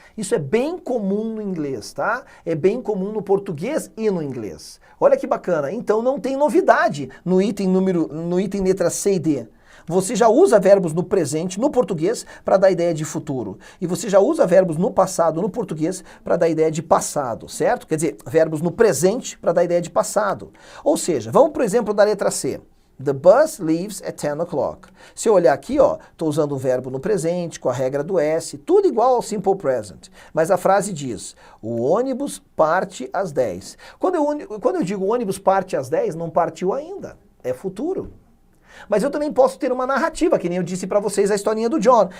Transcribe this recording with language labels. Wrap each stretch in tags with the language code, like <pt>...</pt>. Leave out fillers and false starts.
<pt>Isso é bem comum no inglês, tá? É bem comum no português e no inglês. Olha que bacana. Então não tem novidade no item letra C e D. Você já usa verbos no presente, no português, para dar ideia de futuro. E você já usa verbos no passado, no português, para dar ideia de passado, certo? Quer dizer, verbos no presente para dar ideia de passado. Ou seja, vamos por exemplo da letra C.</pt> <en>The bus leaves at 10 o'clock.</en> <pt>Se eu olhar aqui, ó, estou usando o verbo no presente, com a regra do S, tudo igual ao simple present. Mas a frase diz, o ônibus parte às 10. Quando eu digo o ônibus parte às 10, não partiu ainda. É futuro. Mas eu também posso ter uma narrativa, que nem eu disse para vocês a historinha do John.</pt>